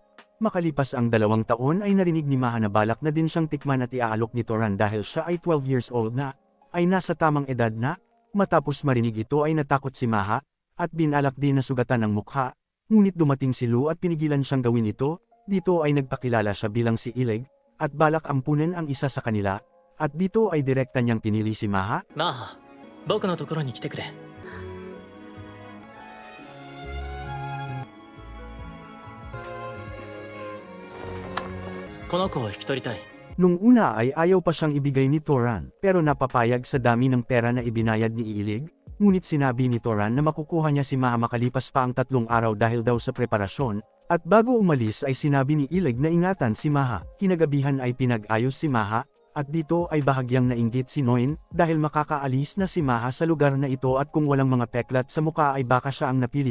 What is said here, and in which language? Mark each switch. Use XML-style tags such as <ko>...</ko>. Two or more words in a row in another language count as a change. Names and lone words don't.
<tl>Makalipas ang 2 taon ay narinig ni Maha na balak na din siyang tikman at iaalok ni Toran dahil siya ay 12</tl> <en>years old</en> <tl>na, ay nasa tamang edad na. Matapos marinig ito ay natakot si Maha, at binalak din na sugatan ang mukha. Ngunit dumating si Lu at pinigilan siyang gawin ito. Dito ay nagpakilala siya bilang si Ileg, at balak ampunin ang isa sa kanila. At dito ay direkta niyang pinili si Maha.</tl> <ja>マーハ、僕のところに来てくれ。この子を引き取りたい。</ja> <tl>Nung una ay ayaw pa siyang ibigay ni Toran, pero napapayag sa dami ng pera na ibinayad ni Ilig. Ngunit sinabi ni Toran na makukuha niya si Maha makalipas pa ang 3 araw dahil daw sa preparasyon. At bago umalis ay sinabi ni Ilig na ingatan si Maha. Kinagabihan ay pinag-ayos si Maha, at dito ay bahagyang nainggit si Noin, dahil makakaalis na si Maha sa lugar na ito at kung walang mga peklat sa mukha ay baka siya ang napili.</tl>